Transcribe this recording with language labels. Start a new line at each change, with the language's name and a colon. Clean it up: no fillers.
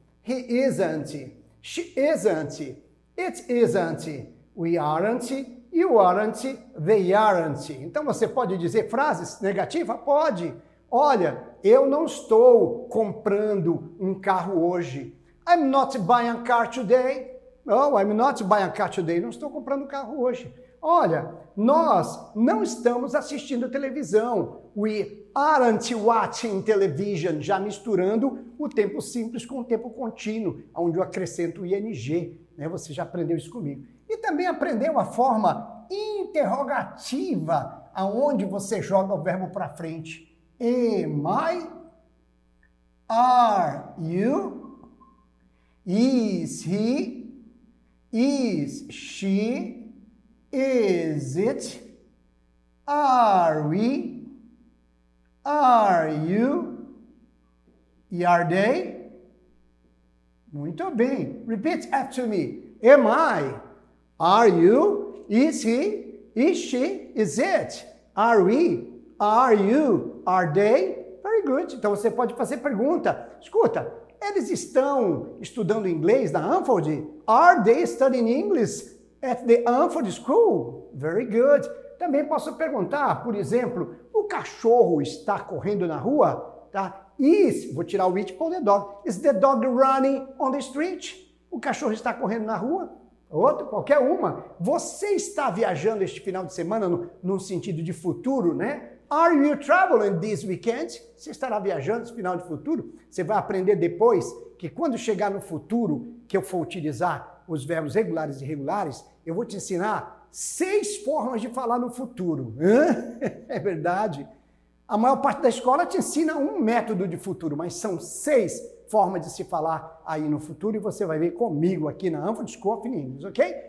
English: He isn't. She isn't. It isn't. We aren't. You aren't. They aren't.
Portuguese: Então você pode dizer frases negativas? Pode. Olha, eu não estou comprando um carro hoje.
English: I'm not buying a car today. Oh, I'm not buying a car today.
Portuguese: Não estou comprando um carro hoje. Olha, nós não estamos assistindo televisão.
English: We aren't watching television.
Portuguese: Já misturando o tempo simples com o tempo contínuo, onde eu acrescento o ing. Né? Você já aprendeu isso comigo. E também aprendeu a forma interrogativa, aonde você joga o verbo para frente.
English: Am I? Are you? Is he? Is she? Is it? Are we? Are you? E are they?
Portuguese: Muito bem.
English: Repeat after me. Am I? Are you? Is he? Is she? Is it? Are we? Are you? Are they? Very good.
Portuguese: Então você pode fazer pergunta. Escuta, eles estão estudando inglês na Anford?
English: Are they studying English at the Anford School? Very good.
Portuguese: Também posso perguntar, por exemplo, o cachorro está correndo na rua? Tá? Vou tirar o it, pôr the dog.
English: Is the dog running on the street?
Portuguese: O cachorro está correndo na rua? Outro, qualquer uma. Você está viajando este final de semana no sentido de futuro, né?
English: Are you traveling this weekend?
Portuguese: Você estará viajando esse final de futuro? Você vai aprender depois que quando chegar no futuro, que eu for utilizar os verbos regulares e irregulares, eu vou te ensinar 6 formas de falar no futuro. É verdade. A maior parte da escola te ensina um método de futuro, mas são 6 formas de se falar aí no futuro e você vai ver comigo aqui na Anford School of English, ok?